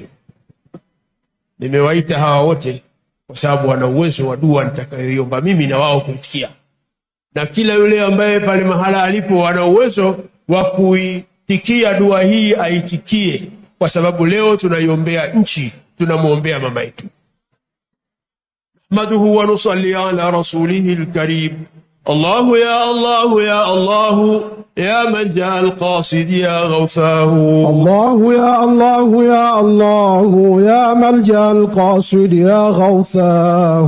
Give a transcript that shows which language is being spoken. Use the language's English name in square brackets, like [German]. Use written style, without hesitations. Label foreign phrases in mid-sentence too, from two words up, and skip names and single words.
[Swahili] Nimewaita hawa wote kwa sababu wana uwezo wa dua nitakayoiomba mimi na wao kuitikia. Na kila yule ambaye pale mahala alipo ana uwezo wa kuitikia dua hii aitikie, kwa sababu leo tunaiombea nchi, tunamuombea mama yetu. [Arabic] نحمده ونصلي على رسوله الكريم. الله يا الله يا الله يا من جاء القاصد يا غوثاه. الله يا الله يا الله يا ملجأ القاصد يا غوثاه.